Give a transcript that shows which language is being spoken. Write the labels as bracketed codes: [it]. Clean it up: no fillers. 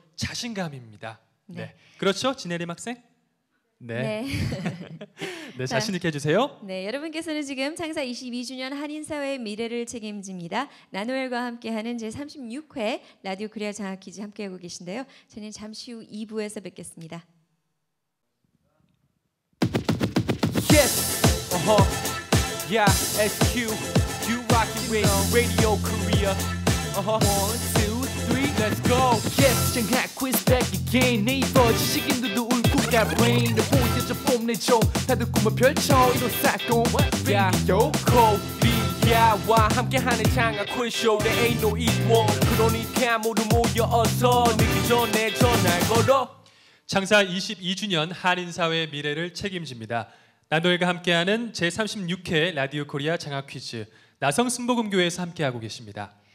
[ko] 자신감입니다. 네, 그렇죠, 진혜림 학생? 네, 네, 자신 있게 해주세요. 네, 여러분께서는 지금 창사 22주년 한인사회의 미래를 책임집니다. 나노엘과 함께하는 제36회 라디오 코리아 장학퀴즈 함께하고 계신데요. 저는 잠시 후 2부에서 뵙겠습니다. [en] Yes, yeah, SQ, you rockin' with Radio Korea. 1, 2, 3, let's go. Yes, 장학 quiz back again. [ko] 네이버 지식인들도 울고 가 brain. 내 포인트 좀 뽐내줘. 다들 꿈을 펼쳐 이뤄싸고. Radio Korea와 함께하는 장학 quiz show. [en] There ain't no equal. [ko] 그러니까 모두 모여 어서 늦기 전에 전화 걸어. 창사 22주년 한인사회의 미래를 책임집니다. 나노엘과 함께하는 제36회 라디오 코리아 장학 퀴즈 나성 순복음교회에서 함께하고 계십니다.